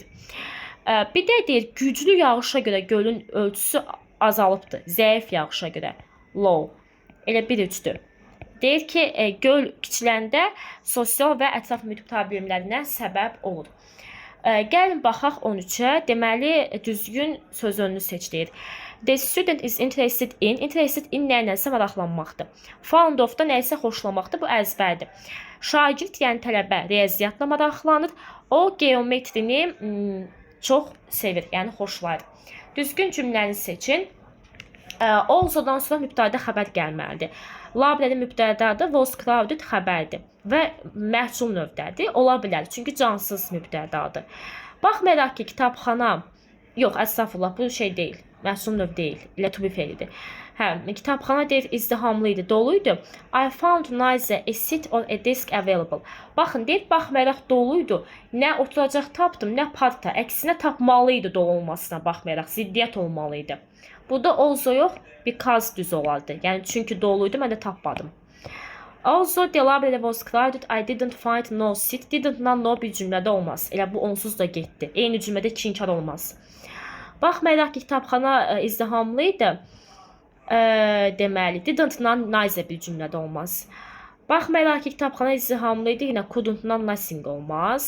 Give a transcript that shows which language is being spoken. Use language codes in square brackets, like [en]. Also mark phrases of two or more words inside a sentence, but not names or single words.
[az] Bir də deyir güclü yağışa görə gölün ölçüsü azalıbdır. Zəif yağışa görə low. Elə 1-3-dür. Deyir ki, göl kiçiləndə sosial və ətraf mühit problemlərinə səbəb olur. Gəlin baxaq 13-ə. Deməli, düzgün söz önünü seç deyir. [en] The student is interested in [az] nəyinəsə maraqlanmaqdır. [en] Fond of [az] da nəyisə xoşlamaqdır. Bu əzbərdir. Şagird, yəni tələbə riyaziyyatla maraqlanır. O geometrini çox sevir, yəni xoşlayır. Düzgün cümləni seçin. Alsodan sonra mübtədə xəbər gəlməlidir. Library mübtədədir, [en] was crowded [az] xəbərdir və məhsul növdədir. Ola bilər, çünki cansız mübtədədir. Baxmayaraq ki, kitabxana, yox, əstəğfurullah, bu şey deyil. Məhsul növ deyil, elə [en] to be [az] fe'lidir. Kitabxana deyir, izdihamlı idi, doluydu. [en] I found neither a seat or a desk available. [az] Baxın, deyir, baxmayaraq doluydu. Nə oturacaq tapdım, nə parta. Əksinə tapmalıydı dolu olmasına baxmayaraq, ziddiyyət olmalıydı. Burada also yox, because düz olardı. Yəni, çünki doluydu, mən də tapmadım. [en] Also, the library was crowded, I didn't find no seat. Didn't-la no [az] bir cümlədə olmaz. Elə bu onsuz da getdi. Eyni cümlədə iki inkar olmaz. Baxmayaraq ki, kitabxana izdihamlıydı. Deməli, [en] didn't-la neither [az] bir cümlədə olmaz. Baxmayaraq ki, kitabxana izdihamlıydı, yenə [en] couldn't-la nothing [az] olmaz.